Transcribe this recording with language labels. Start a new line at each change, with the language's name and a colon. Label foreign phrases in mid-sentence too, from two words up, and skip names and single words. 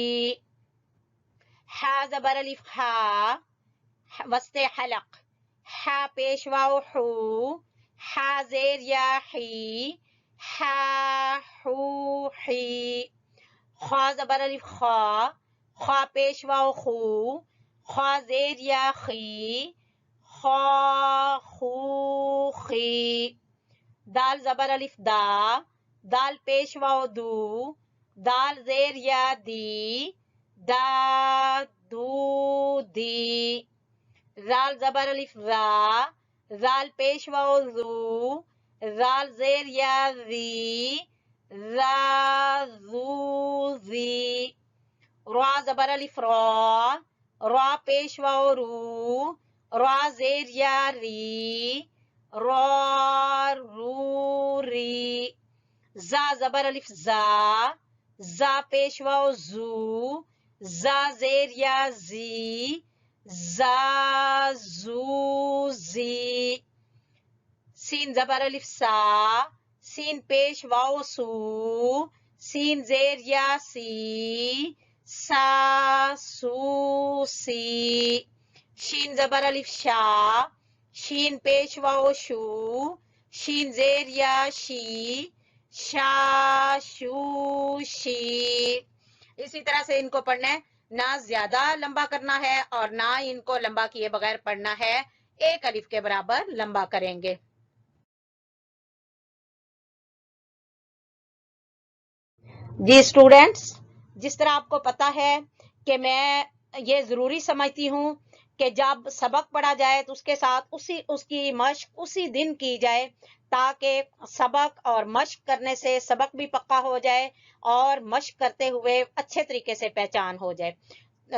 Urdu: حا زبر الف حا، وسط حلق، حا پیش واو حو، حا زیر یا حی، حا حو حی. خا زبر الف خا، خا پیش واو خو، خا زیر یا خی، خا خو خی. دال زبر الف دا، دال پیش واو دو، دال زیر یا دی، دا دو دی. زال زبر الف را، زال پیش واو زو، زال زیر یا زی، زا زو زی. را زبر الف را، را پیش واو رو، را زیر یا ری، را رو ری. زا زبر الف زا، زا پیش واو زو، زا زیر یا زی، زا زو زی. سین زبر الف سا، سین پیش واو سو، سین زیر یا سی، سا سو سی. شین زبر الف شا، شین پیش واو شو، شین زیر یا شی، شا شو شی. اسی طرح سے ان کو پڑھنا ہے، نہ زیادہ لمبا کرنا ہے اور نہ ان کو لمبا کیے بغیر پڑھنا ہے، ایک الف کے برابر لمبا کریں گے. جی اسٹوڈینٹس، جس طرح آپ کو پتا ہے کہ میں یہ ضروری سمجھتی ہوں کہ جب سبق پڑھا جائے تو اس کے ساتھ اس کی مشق اسی دن کی جائے، تاکہ سبق اور مشق کرنے سے سبق بھی پکا ہو جائے اور مشق کرتے ہوئے اچھے طریقے سے پہچان ہو جائے.